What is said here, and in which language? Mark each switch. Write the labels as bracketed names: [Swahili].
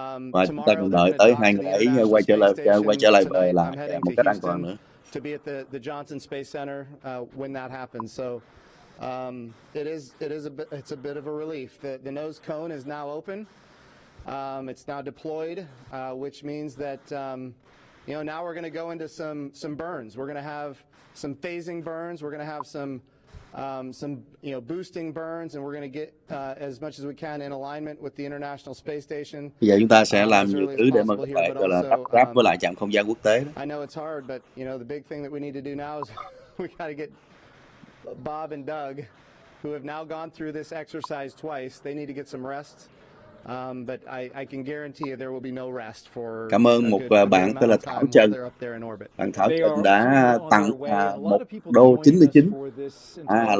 [Vietnamese] Và chúng ta còn đợi tới hai người ấy quay trở lại về lại một cách an toàn nữa. [English] To be at the Johnson Space Center when that happens. So it's a bit of a relief. The nose cone is now open. It's now deployed, which means that now we're going to go into some burns. We're going to have some phasing burns. We're going to have some boosting burns, and we're going to get as much as we can in alignment with the International Space Station. [Vietnamese] Bây giờ chúng ta sẽ làm nhiều thứ để mà có thể gọi là ráp với lại trạm không gian quốc tế. [English] I know it's hard, but the big thing that we need to do now is we got to get Bob and Doug, who have now gone through this exercise twice. They need to get some rest. But I can guarantee you there will be no rest for. [Vietnamese] Cảm ơn một bạn tên là Thảo Trần. Bạn Thảo Trần đã tặng $1.99.